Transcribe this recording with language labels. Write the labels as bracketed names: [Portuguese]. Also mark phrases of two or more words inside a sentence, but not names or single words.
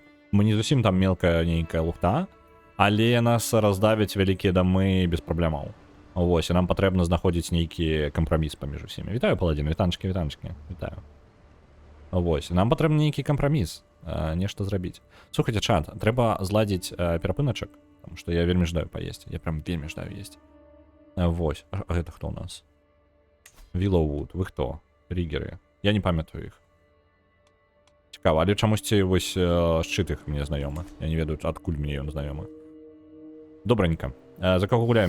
[Belarusian] Мы не зусім там мелкая нейкая лухта, але нас раздавяць вялікія дамы без праблемаў. Вось, і нам патрэбна знаходзіць нейкі кампраміс паміж усімі. Вітаю, паладзін, вітанчыкі. Вітаю. Вось, нам патрэбны нейкі кампраміс. Нешта зрабіць. Слухайце, чат, трэба зладзіць перапыначак. [Russian] Потому что [Belarusian] я вельмі ждаю поесть. Я прям вельмі ждаю есть. Вось. А гэта хто у нас? Виллоувуд. Вы хто? Ригеры. Я не памятаю іх. Цікава, але чамусьці вось шчыт іх мне знаёмы. Я не ведаю, адкуль мне ён знаёмы. Добранька. За каго гуляем?